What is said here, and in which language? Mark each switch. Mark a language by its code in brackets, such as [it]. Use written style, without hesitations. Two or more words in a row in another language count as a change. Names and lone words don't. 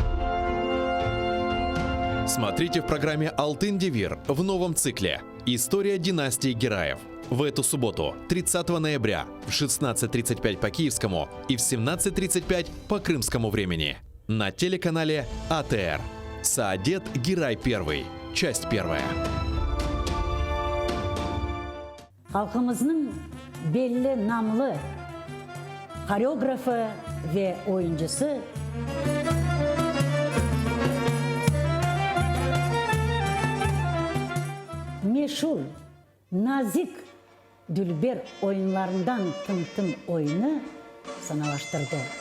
[ru] Смотрите в программе «Алтын Девир» в новом цикле «История династии Гераев». В эту субботу, 30 ноября, в 16:35 по киевскому и в 17:35 по крымскому времени. На телеканале АТР. Саадет Герай I. Часть 1. [crh] Halkımızın belli namlı koreografı ve oyuncusu meşhur nazik Dülber oyunlarından tım oyunu sanalaştırdı.